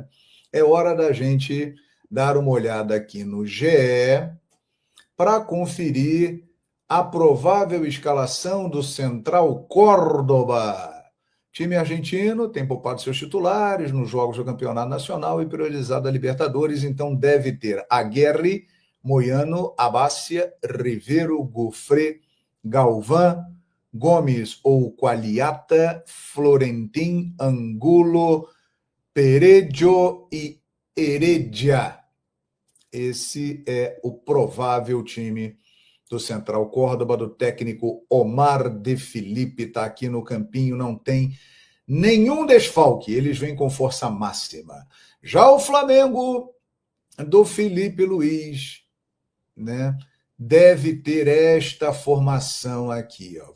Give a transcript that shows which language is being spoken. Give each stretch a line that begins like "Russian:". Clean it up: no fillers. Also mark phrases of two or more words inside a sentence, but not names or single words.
Portuguese: É hora da gente dar uma olhada aqui no GE para conferir a provável escalação do Central Córdoba. Time argentino tem poupado seus titulares nos jogos do Campeonato Nacional e priorizado a Libertadores, então deve ter Aguerri, Moyano, Abassia, Rivero, Gouffré, Galván, Gomes ou Qualiata, Florentin, Angulo, Perejo e Heredia. Esse é o provável time do Central Córdoba, do técnico Omar de Felipe. Está aqui no campinho, não tem nenhum desfalque, eles vêm com força máxima. Já o Flamengo do Felipe Luiz, né, deve ter esta formação aqui, ó.